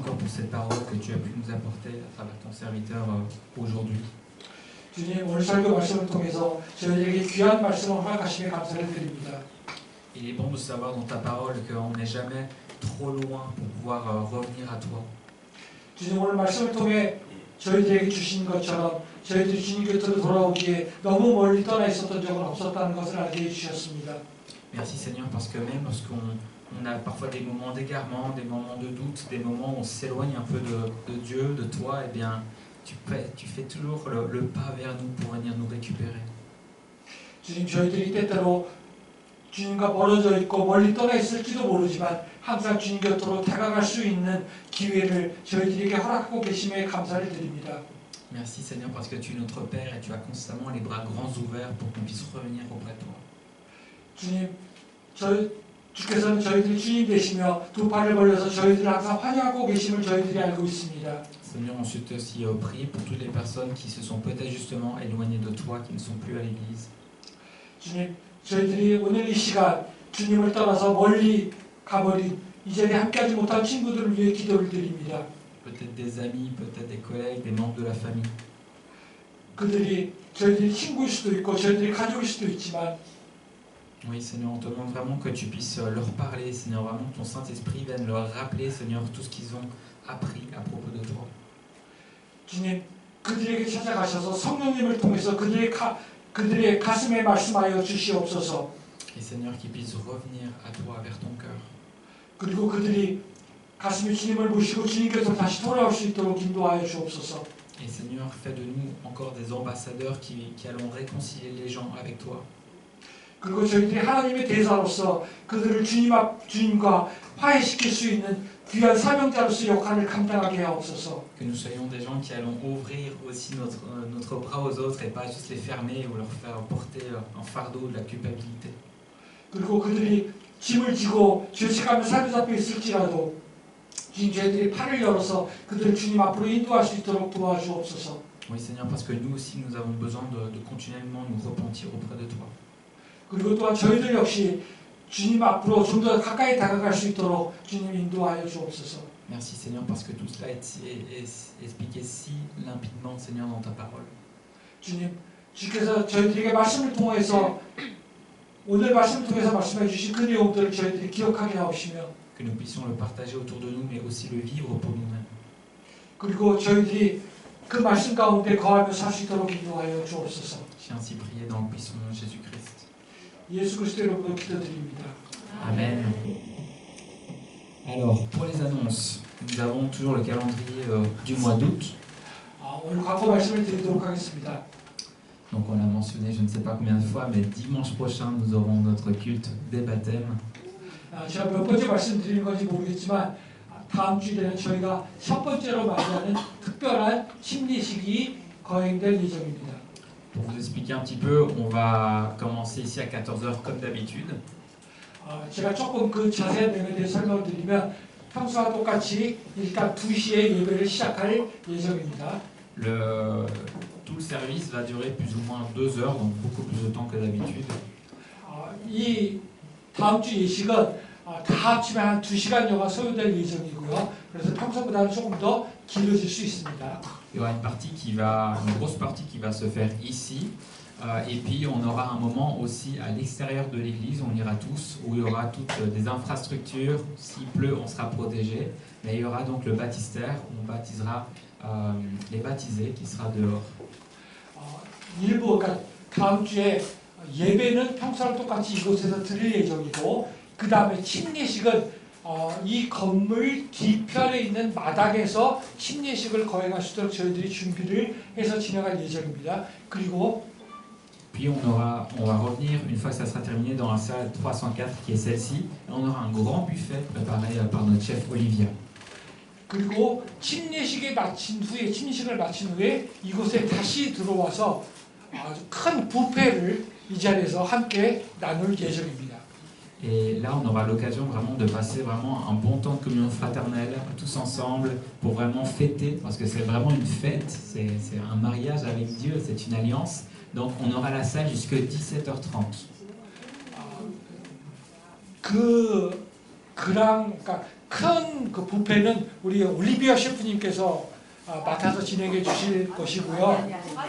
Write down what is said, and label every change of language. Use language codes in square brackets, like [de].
[fr] ton serviteur aujourd'hui. [ko] 주님, 오늘 설교 말씀을 통해서 저희에게 귀한 말씀을 허락하심에 감사를 드립니다. [fr] Il est bon de savoir dans ta parole qu'on n'est jamais trop loin pour pouvoir revenir à toi. [ko] 주님, 오늘 말씀을 통해 저희들에게 주신 것처럼 저희들이 주님 곁으로 돌아오기에 너무 멀리 떠나 있었던 적은 없었다는 것을 알게 해주셨습니다. [fr] Merci Seigneur parce que même lorsqu'on a parfois des moments d'égarement, des moments de doute, des moments où on s'éloigne un peu de Dieu, de toi, eh bien tu fais toujours le pas vers nous pour venir nous récupérer. [ko] 주님, 저희들이 때때로 주님과 멀어져 있고 멀리 떠나 있을지도 모르지만 항상 주님 곁으로 다가갈 수 있는 기회를 저희들에게 허락하고 계심에 감사를 드립니다. [fr] Merci Seigneur parce que tu es notre Père et tu as constamment les bras grands ouverts pour qu'on puisse revenir auprès de toi. [ko] 주님, 주께서는 저희들이 주님 되시며 두 팔을 벌려서 저희들을 항상 환영하고 계심을 저희들이 알고 있습니다. [fr] Seigneur, ensuite aussi prie pour toutes les personnes qui se sont peut-être justement éloignées de toi, qui ne sont plus à l'église. [ko] 주님, 저희들이 오늘 이 시간 주님을 떠나서 멀리 가버린 이 자리에 함께하지 못한 친구들을 위해 기도를 드립니다. [fr] Peut-être des amis, peut-être des collègues, des membres de la famille. [ko] 그들이 저희들이 친구일 수도 있고 저희들이 가족일 수도 있지만 [fr] Oui, Seigneur, on te demande vraiment que tu puisses leur parler, Seigneur, vraiment que ton Saint-Esprit vienne leur rappeler, Seigneur, tout ce qu'ils ont appris à propos de toi. [ko] 주님, 그들에게 찾아가셔서 성령님을 통해서 그들의 가슴에 말씀하여 주시옵소서. [fr] Et Seigneur, qu'ils puissent revenir à toi, vers ton cœur. [ko] 그리고 그들이 가슴에 주님을 모시고 주님께서 다시 돌아올 수 있도록 인도하여 주옵소서. [fr] Et Seigneur, fais de nous encore des ambassadeurs qui allons réconcilier les gens avec toi. [ko] 그리고 저희들이 하나님의 대사로서 그들을 주님과 화해시킬 수 있는 귀한 사명자로서 역할을 감당하게 하옵소서. [fr] Que nous soyons des gens qui allons ouvrir aussi notre bras aux autres et pas juste les fermer ou leur faire porter un fardeau de la culpabilité. [ko] 그리고 그들이 짐을 지고 죄책감에 사로잡혀 있을지라도 주님, 저희들이 팔을 열어서 그들을 주님 앞으로 인도할 수 있도록 도와주옵소서. [fr] Oui, Seigneur, parce que nous aussi, nous avons besoin de continuellement nous repentir auprès de toi. [ko] 그리고 또한 저희들 역시 주님 앞으로 좀 더 가까이 다가갈 수 있도록 주님 인도하여 주옵소서. [fr] Merci, Seigneur, parce que tout cela est expliqué si limpidement, Seigneur, dans ta parole. [ko] 주님, 주께서 저희들에게 말씀을 통해서 오늘 말씀을 통해서 말씀해 주신 그 내용들을 저희들이 기억하게 하옵시며 [fr] Que nous puissions le partager autour de nous, mais aussi le vivre pour nous-mêmes. [ko] 그리고 저희들이 그 말씀 가운데 거하며 살 수 있도록 인도하여 주옵소서. [fr] J'ai ainsi prié dans le puissant nom de Jésus-Christ. [ko] 예수 그리스도 이름으로 기도드립니다. [fr] Amen. Alors, pour les annonces, nous avons toujours le calendrier du mois d'août. [ko] 오늘 광고 말씀을 드리도록 하겠습니다. [fr] Donc on l'a mentionné je ne sais pas combien de fois, mais dimanche prochain nous aurons notre culte des baptêmes. [ko] 제가 몇 번째 말씀드린 건지 모르겠지만 다음 주일에는 저희가 첫 번째로 맞이하는 특별한 침례식이 거행될 예정입니다. [fr] Pour vous expliquer un petit peu, on va commencer ici à 14h comme d'habitude. [ko] 제가 조금 그 자세한 내용에 대해 설명을 드리면 평소와 똑같이 일단 2시에 예배를 시작할 예정입니다. [fr] Tout le service va durer plus ou moins 2 heures, donc beaucoup plus de temps que d'habitude. [ko] 이 다음 주 예식은 다 합치면 한 2시간여가 소요될 예정이고요. 그래서 평소보다는 조금 더 길어질 수 있습니다. [fr] Il y aura une grosse partie qui va se faire ici, et puis on aura un moment aussi à l'extérieur de l'église, on ira tous, où il y aura toutes des infrastructures, s'il pleut on sera protégé, mais il y aura donc le baptistère, où on baptisera les baptisés qui sera dehors. [ko] 일부 그러니까 다음 주에 예배는 평소랑 똑같이 이곳에서 드릴 예정이고 그 다음에 침례식은 이 건물 뒤편에 있는 마당에서 침례식을 거행할 수 있도록 저희들이 준비를 해서 진행할 예정입니다. 그리고 [fr] Puis on va revenir, une fois que ça sera terminé, dans la salle 304 qui est celle-ci, et on aura un grand buffet préparé par notre chef Olivia. [ko] 그리고 침례식을 마친 후에 이곳에 다시 들어와서 아주 큰 뷔페를 이 자리에서 함께 나눌 예정입니다. [fr] Et là, on aura l'occasion vraiment de passer vraiment un bon temps de communion fraternelle, tous ensemble, pour vraiment fêter, parce que c'est vraiment une fête, c'est un mariage avec Dieu, c'est une alliance. Donc on aura la salle jusqu'à 17h30. [ko] 그러니까 큰 그 뷔페는 우리 올리비아 셰프님께서 맡아서 진행해 주실 것이고요.